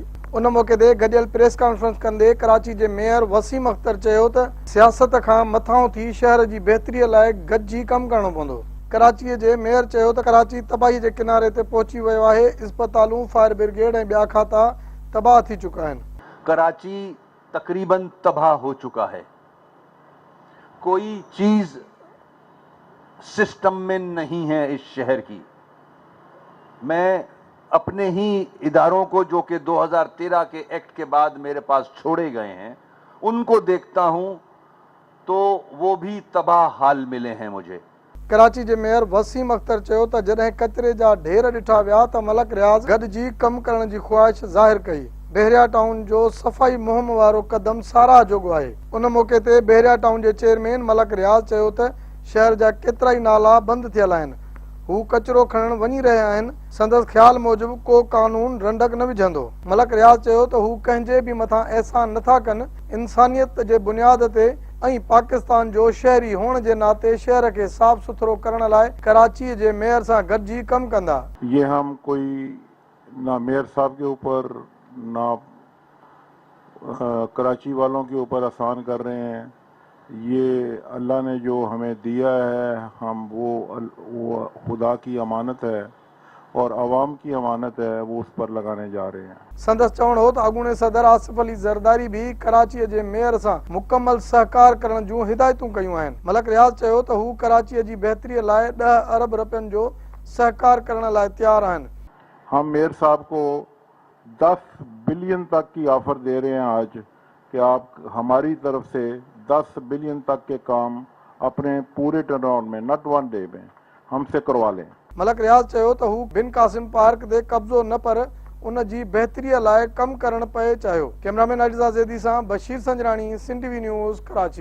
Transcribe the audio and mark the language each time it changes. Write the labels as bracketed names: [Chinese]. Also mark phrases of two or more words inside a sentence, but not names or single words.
[Sindhi] उन मौक़े ते गॾियल प्रेस कॉन्फ्रेंस कंदे कराची जे मेयर वसीम अख्तर चयो त सियासत खां मथां थी शहर जी बहितरीअ लाइ गॾिजी कमु करणो पवंदो। कराची जे मेयर चयो त कराची तबाही जे किनारे ते पहुची वियो आहे। इस्पतालूं, फायर ब्रिगेड ऐं ॿिया खाता तबाह थी चुका आहिनि। [Urdu] کراچی تقریباً تباہ ہو چکا ہے۔ کوئی چیز سسٹم میں نہیں ہے اس شہر کی. میں اپنے ہی اداروں کو، جو کہ 2013 کے ایکٹ کے بعد میرے پاس چھوڑے گئے ہیں، ان کو دیکھتا ہوں تو وہ بھی تباہ حال ملے ہیں مجھے. [Sindhi] कराची जे मेयर वसीम अख्तर चयो त जॾहिं कचरे जा ढेर ॾिठा विया त मलक रियाज़ गॾिजी कमु करण जी ख़्वाहिश ज़ाहिर कई। बहरिया टाउन जो सफ़ाई मुहिम वारो कदम साराह जोॻो आहे। उन मौक़े ते बहरिया टाउन जे चेयरमैन मलक रियाज़ चयो त शहर जा केतिरा ई नाला बंदि थियल आहिनि। हू कचरो खणण वञी रहिया आहिनि। संदसि ख़्याल मूजिबि को कानून रंडक न विझंदो। मलक रियाज़ चयो त हू कंहिंजे बि मथां एहसान नथा कनि। इंसानियत जे बुनियाद ते ऐं पाकिस्तान जो शहरी हुअण जे नाते शहर खे साफ़ सुथरो करण लाइ कराची जे मेयर सां गॾिजी कमु कंदा। [Urdu] یہ ہم کوئی نہ میئر صاحب کے اوپر نہ کراچی والوں کے اوپر آسان کر رہے ہیں. یہ اللہ نے جو ہمیں دیا ہے، ہم وہ خدا کی امانت ہے اور عوام کی امانت ہے، وہ اس پر لگانے جا رہے ہیں. [Sindhi] संदसि चवणो हो त अॻूणे सदर आसिफ अली ज़रदारी भी कराची जे मेयर सां मुकमल सहकार करण जूं हिदायतूं कयूं आहिनि। मलक रियाज़ चयो त हू कराची जी बहितरीअ लाइ 10 अरब रुपयनि जो सहकार करण लाइ तैयार आहिनि। [Urdu] ہم میئر صاحب کو 10 بلین تک کی آفر دے رہے ہیں آج کہ آپ ہماری طرف سے 10 بلین تک کے کام اپنے پورے ٹرن اراؤنڈ میں, [English] not one day [Urdu] میں، ہم سے کروا لیں. [Sindhi] मलक रियाज़ चयो त हू बिन कासिम पार्क ते कब्ज़ो न, पर उन जी बहितरीअ लाइ कमु करणु पए चाहियो। कैमरामैन अलिज़ा ज़ैदी सां बशीर संजराणी, सिंध टीवी न्यूज़, कराची।